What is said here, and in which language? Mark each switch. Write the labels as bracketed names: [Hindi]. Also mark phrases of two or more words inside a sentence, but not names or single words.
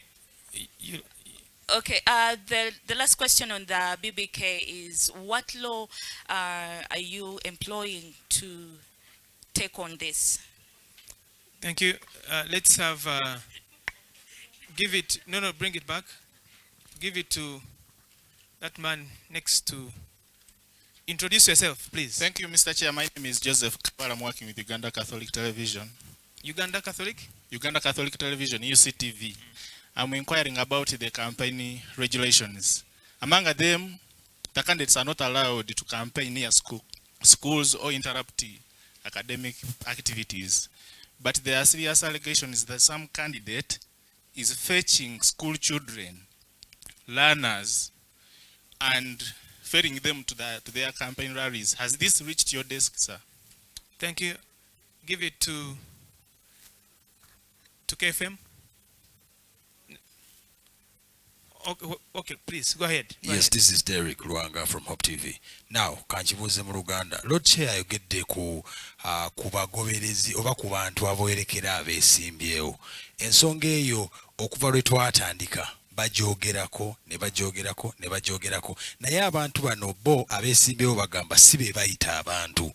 [English] Okay, the last question on the BBK is, what law are you employing to take on this? Thank you. Let's have, give it, no, bring it back. Give it to that man next to, introduce yourself, please. Thank you, Mr. Chair. My name is Joseph Kapara. I'm working with Uganda Catholic Television. Uganda Catholic? Uganda Catholic Television, UCTV. I'm inquiring about the campaign regulations. Among them, the candidates are not allowed to campaign near schools or interrupt academic activities. But there are serious allegations that some candidate is fetching school children, learners, and ferrying them to their campaign rallies. Has this reached your desk, sir? Thank you. Give it to KFM. Okay, please, go ahead. Yes, this is Derek Luanga from Hope TV. Now, [Ganda] kanchibuze mu Luganda. Lord Chair ayogedde ku bagoberezi oba ku bantu aboyerekera abeesimbyewo. Ensonga eyo okuva lwe twatandika bajoogerako ne bajoogerako naye abantu bano bo abeesimbyewo bagamba si be bayita abantu.